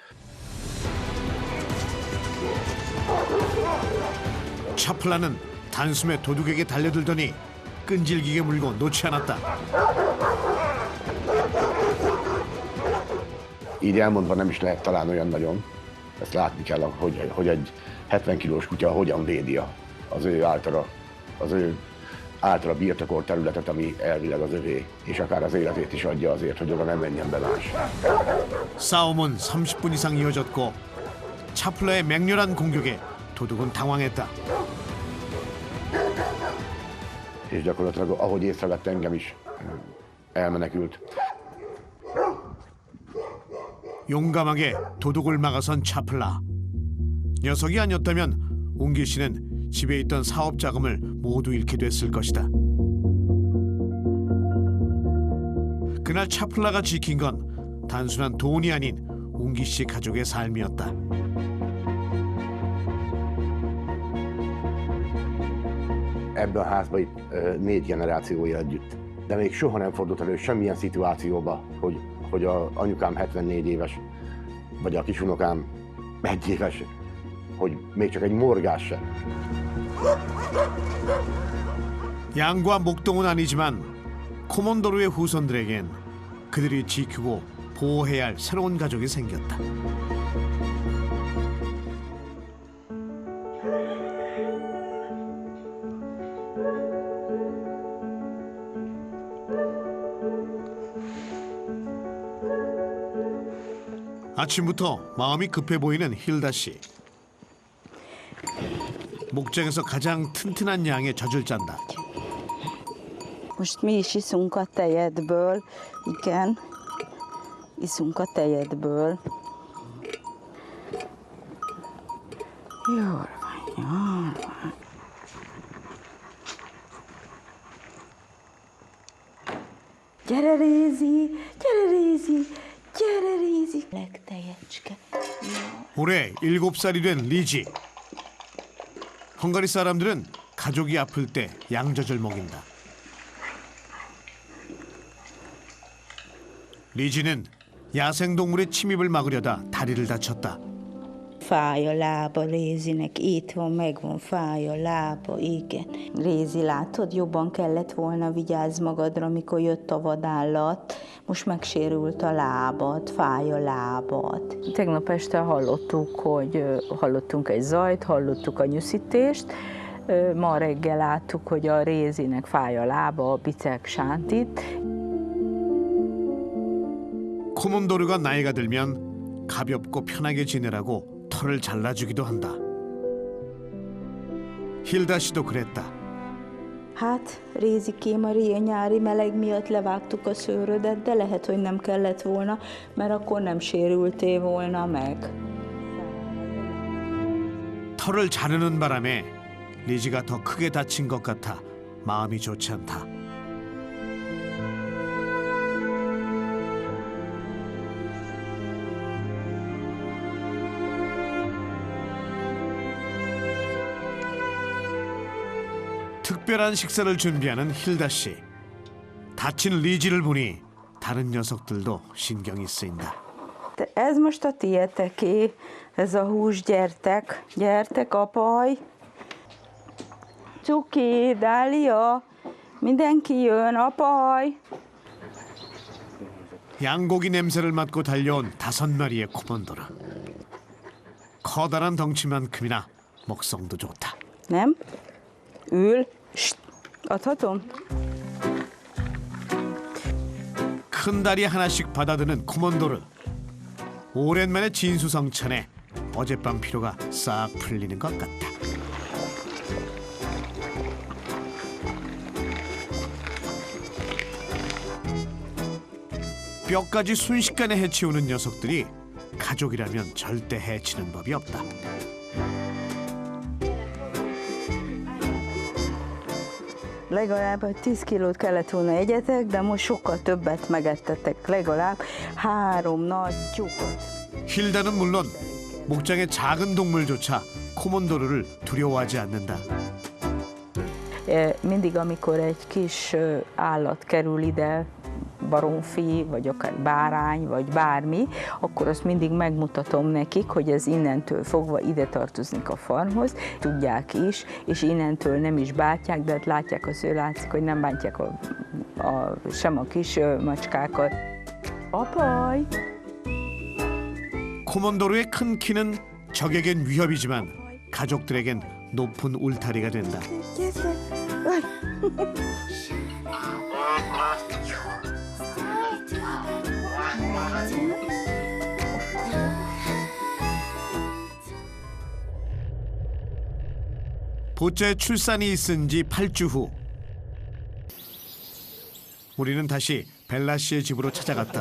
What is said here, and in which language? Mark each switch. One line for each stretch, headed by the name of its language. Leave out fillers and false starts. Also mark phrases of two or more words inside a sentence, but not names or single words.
Korean: 차플라는 단숨에 도둑에게 달려들더니 끈질기게 물고 놓지 않았다.
Hungarian: Így elmondva nem is lehet talán olyan nagyon. Ezt látni kell, hogy egy 70 kilós kutya hogyan védi az ő általa birtokolt területet, ami elvileg az övé, és akár az életét is adja azért, hogy oda nem menjen be más.
Korean: 싸움은 30분 이상 이어졌고 차플라의 맹렬한 공격에 도둑은 당황했다.
Hungarian: És gyakorlatilag, ahogy észrevett, engem is elmenekült.
Korean: 용감하게 도둑을 막아선 차플라. 녀석이 아니었다면 웅기 씨는 집에 있던 사업 자금을 모두 잃게 됐을 것이다. 그날 차플라가 지킨 건 단순한 돈이 아닌 웅기 씨 가족의 삶이었다.
Hungarian: Ebben a házban itt 4 generáció él együtt. De még soha nem fordult elő semmilyen szituációba, hogy a anyukám 74 éves, vagy a kisunokám 1 éves, hogy még csak egy morgás sem.
Korean: 양과 목동은 아니지만 코몬도르의 후손들에겐 그들이 지키고 보호해야 할 새로운 가족이 생겼다. 아침부터 마음이 급해 보이는 힐다 씨. 목장에서 가장 튼튼한 양의 젖을 짠다.
Hungarian: Most mi is iszunk a tejedből, igen, iszunk a tejedből. Jól van, jól van. Gyere, Rézi, gyere, Rézi, gyere, Rézi. Legtejecske.
Korean: 올해 7살이 된 리지. 헝가리 사람들은 가족이 아플 때 양젖을 먹인다. 리지는 야생동물의 침입을 막으려다 다리를 다쳤다.
Hungarian: Fáj a lába Rézinek, itt van, megvan, fáj a lába, igen. Rézi, látod, jobban kellett volna vigyázz magadra, amikor jött a vadállat. Most megsérült a lábad, fáj a lábad. Tegnap este hallottunk egy zajt, hallottuk a nyűszítést, Ma reggel láttuk, hogy a Rézinek fáj a lába, a bicek sántit.
Korean: 코몬도르가 나이가 들면 가볍고 편하게 지내라고 털을 잘라주기도 한다. 힐다 씨도 그랬다.
Hungarian: Hát, Rézikém, a nyári meleg miatt levágtuk a szőrödet, de lehet, hogy nem kellett volna, mert akkor nem sérültél volna meg.
Korean: 털을 자르는 바람에 리지가 더 크게 다친 것 같아 마음이 좋지 않다. 특별한 식사를 준비하는 힐다 씨. 다친 리지를 보니 다른 녀석들도 신경이 쓰인다.
Hungarian: Ez most a tieteké, ez a hús, gyertek, gyertek, apaj. Cuki, Dália, mindenki jön, apaj.
Korean: 양고기 냄새를 맡고 달려온 5마리의 코몬도르. 커다란 덩치만큼이나 먹성도 좋다.
Hungarian: Nem? Ül. Adhatom?
Korean: 큰 다리 하나씩 받아드는 코몬도르. 오랜만에 진수성찬에 어젯밤 피로가 싹 풀리는 것 같다. 뼈까지 순식간에 해치우는 녀석들이 가족이라면 절대 해치는 법이 없다.
Hungarian: Legalább 10 kilót kellett volna egyetek, de most sokkal többet megettetek. Legalább 3 nagy tyúkot.
Korean: 힐다는 물론 목장의 작은 동물조차 코몬도르를 두려워하지 않는다.
Hungarian: Mindig, amikor egy kis állat kerül ide, baromfi, vagy akár bárány, vagy bármi, akkor azt mindig megmutatom nekik, hogy ez innentől fogva ide tartozik a farmhoz. Tudják is, és innentől nem is bántják, de hát látják, látszik, hogy nem bántják sem a kis macskákat. Apaj!
Korean: 코몬도르의 큰 키는 적에겐 위협이지만 가족들에겐 높은 울타리가 된다. 보자의 출산이 있은 지 8주 후 우리는 다시 벨라 씨의 집으로 찾아갔다.